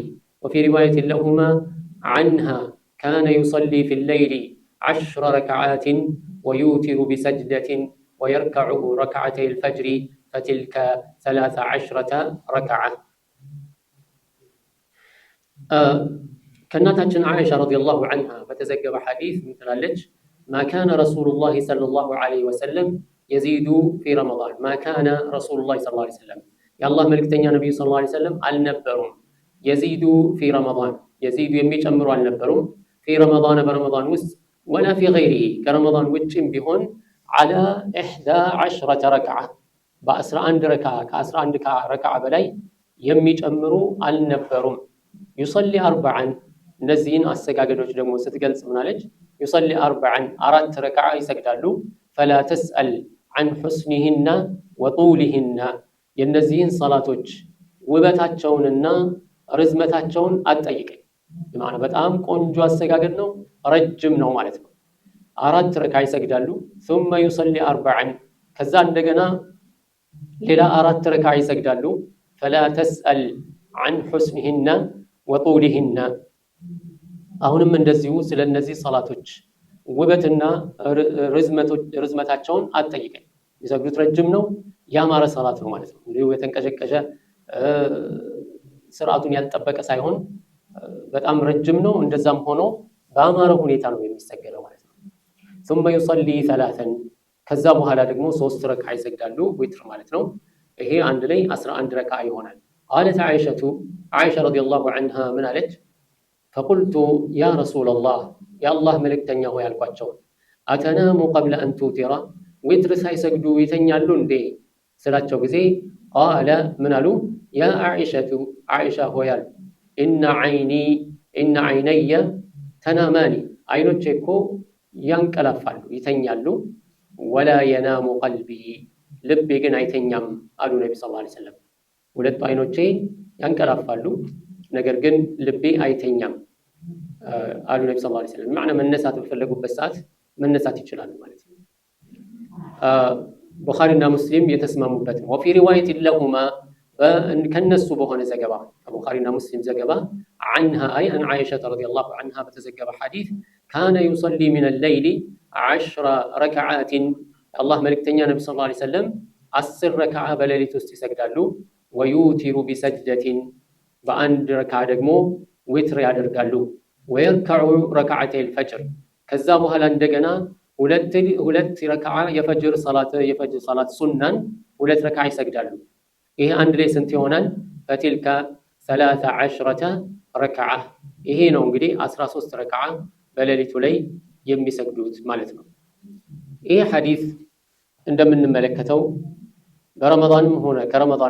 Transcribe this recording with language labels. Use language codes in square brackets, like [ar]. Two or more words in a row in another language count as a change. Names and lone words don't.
[ar] وفي رواية لهما عنها كان يصلي في الليل 10 ركعات ويوتر بسجدة ويركعه ركعتي الفجر فتلك 13 ركعة. [am] كناتችን [ar] عائشة رضي الله عنها [am] በተዘገበ ሐዲስ ምትላለች [ar] ما كان رسول الله صلى الله عليه وسلم يزيد في رمضان ما كان رسول الله صلى الله عليه وسلم [am] የአላህ መልእክተኛ ነብዩ [ar] صلى الله عليه وسلم [am] አልነበሩም [ar] يزيد في رمضان [am] የዚዱ የሚጨምሩ አልነበሩም [ar] في رمضان [am] በረመዳን ውስጥ [ar] ولا في غيره [am] ከረመዳን ውጭም ቢሆን على 11 ረክዓ በ11 ረክዓ ከ11 ረክዓ በላይ የሚጨምሩ አልነበሩም። يصلي 4 እነዚህን አሰጋገዶች ደግሞ ስትገልጽ ምናለች? يصلي 4 ረክዓ ይሰግዳሉ [ar] فلا تسأل عن حسنهن وطولهن [am] የነዚህን ሰላቶች ውበታቸውንና ርዝመታቸውን አትጠይቀኝ። ማለት በጣም ቆንጆ አሰጋገድ ነው፣ ረጅም ነው ማለት ነው። 4 ረክዓ ይሰግዳሉ [ar] ثم يصلي 4 [am] ከዛ እንደገና ሌላ 4 ረክዓ ይሰግዳሉ [ar] فلا تسأل عن حسنهن وطولهن [am] አሁንም እንደዚሁ ስለነዚህ ሰላቶች ውበትና ርዝመታቸውን አትጠይቀኝ። ይሰግዱት ረጅም ነው ያማረ ሰላት ነው ማለት ነው። እንዲሁ የተንቀሸቀሸ ስርዓቱን ያልጠበቀ ሳይሆን በጣም ረጅም ነው። እንደዛም ሆኖ በአማረ ሁኔታ ነው የሚሰገደው ማለት ነው። [ar] ثم يصلي 3 [am] ከዛ በኋላ ደግሞ 3 ረክዓ ይሰግዳሉ ዊትር ማለት ነው። ይሄ አንድ ላይ 11 ረክዓ ይሆናል። [ar] قالت عائشة رضي الله عنها من [am] አለች? [ar] فقلت يا رسول الله يا الله ملكتني هو ያልኳቸው أتنام قبل أن توتر وتر [am] ሳይሰግዱ ይተኛሉ እንዴ ስላቸው ጊዜ [ar] قال من አሉ يا عائشة هو ያሉ إن عيني تنامان [am] አይኖቼ እኮ ያንቀላፋሉ ይተኛሉ [ar] ولا ينام قلبي [am] ልቤ ግን አይተኛም አሉ ነቢ [ar] صلى الله عليه وسلم [am] ሁለቱ አይኖቼ ያንቀላፋሉ ነገር ግን ልቤ አይተኛም አሉ ነቢ [ar] صلى الله عليه وسلم [am] ማዕና መነሳት በፈለጉበት ሰዓት መነሳት ይችላሉ ማለት ነው ቡኻሪና ሙስሊም የተስማሙበት ነው [ar] وفي روايه لهما [am] ከነሱ በሆነ ዘገባ ከቡኻሪና ሙስሊም ዘገባ [ar] عنها اي عن عائشه رضي الله عنها [am] በተዘገበ ሐዲስ [ar] كان يصلي من الليل 10 ركعات [am] الله ملكتኛ ነብዩ [ar] صلى الله عليه وسلم [am] 10 ረካዓ በሌሊት ውስጥ ይሰግዳሉ [ar] ويوتر بسجدة [am] በአንድ ረካዓ ደግሞ ዊትር ያደርጋሉ [ar] ويركع ركعتي [am] الفجر ከዛ በኋላ እንደገና ሁለት ረካዓ የፈጅር ሶላት ሱናን ሁለት ረካዓ ይሰግዳሉ ይሄ አንድ ላይ ስንት ይሆናል فتلك 13 ረካዓ ይሄ ነው እንግዲህ 13 ረካዓ በሌሊቱ ላይ የሚሰግዱት ማለት ነው ይሄ ሐዲስ እንደምንመለከተው በረመዳንም ሆነ ከረመዳን